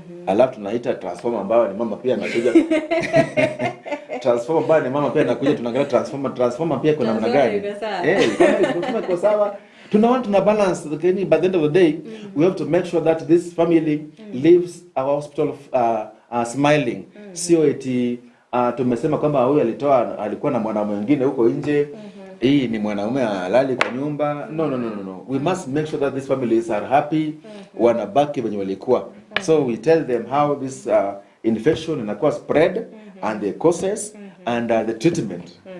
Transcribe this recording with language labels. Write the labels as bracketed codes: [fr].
[sw] Alafu tunaita transformer ambayo ni mama pia anakuja. Transformer ambayo ni mama pia anakuja, tunaangalia transformer pia kuna namna gani. Kama iko sawa. Tuna balance, lakini [en] by the end of the day we have to make sure that this family leaves our hospital smiling. [sw] Sio eti tumesema kwamba huyu alikuwa na mwanaume mwingine huko nje. Hii ni mwanaume halali kwa nyumba. [en] No. We must make sure that these families are happy, [sw] wanabaki wenye walikuwa. [en] So we tell them how this infection inakuwa spread and the causes and the treatment.